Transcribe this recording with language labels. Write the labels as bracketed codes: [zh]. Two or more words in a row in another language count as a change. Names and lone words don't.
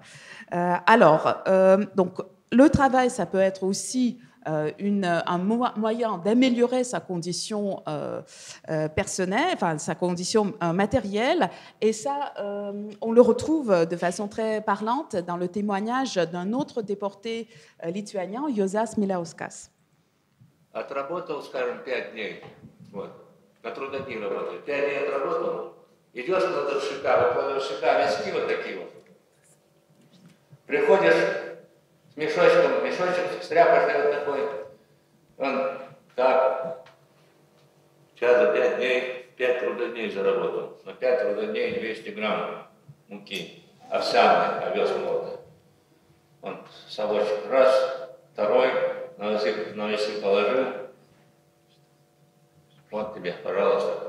[fr] Donc, le travail, ça peut être aussi un moyen d'améliorer sa condition personnelle, enfin sa condition matérielle, et ça, on le retrouve de façon très parlante dans le témoignage d'un autre déporté lituanien, Juozas Milauskas. [ru] Отработал, скажем, 5 дней, вот, на трудодни работаю, 5 дней отработал, идешь на дровшика, вот дровшика виски вот такие вот, приходишь с мешочком, мешочек стряпаешь вот такой, он так, сейчас за 5 дней, 5 трудодней заработал, на 5 трудодней 200 грамм муки, овсяной, овес молотый, он совочек раз, второй, на весы положил, вот тебе, пожалуйста.